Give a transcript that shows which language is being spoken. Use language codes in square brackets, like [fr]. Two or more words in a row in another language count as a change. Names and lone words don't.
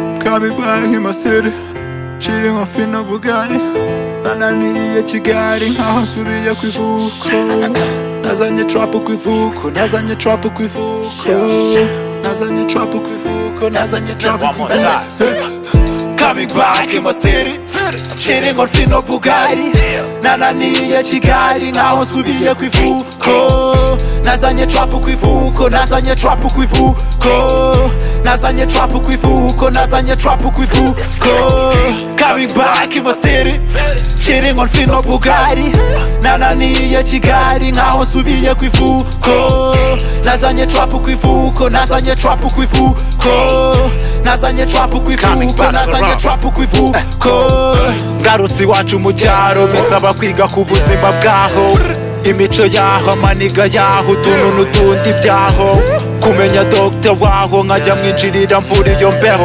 [en] Coming back in my city, cheating off in a Bugatti. [rw] Nananiye Kigali nkaho nsubiye ku ivuko. Nazanye trap ku ivuko, nazanye trap ku ivuko. Nazanye trap ku ivuko, nazanye trap ku ivuko. [en] Coming back in my city, cheating on Fino Bugatti. [rw] Nananiye Kigali nkaho nsubiye ku ivuko. Nazanye trap ku ivuko, nazanye trap ku ivuko. Nazanye trap ku ivuko, nazanye trap ku ivuko. [en] Coming back in my city, cheating on Fino Bugatti. [rw] Nananiye Kigali nkaho nsubiye ku ivuko. Nazanye trap ku ivuko, nazanye trap ku ivuko. Nazanye trap ku ivuko, nazanye trap ku ivuko. Ngarutse iwacu mu cyaro bisaba kwiga ku buzima bwaho, imico yaho, amaniga yaho, utuntu n'utundi byaho, kumenya doctor waho nkajya mwinjirira mvura iyo mbeho.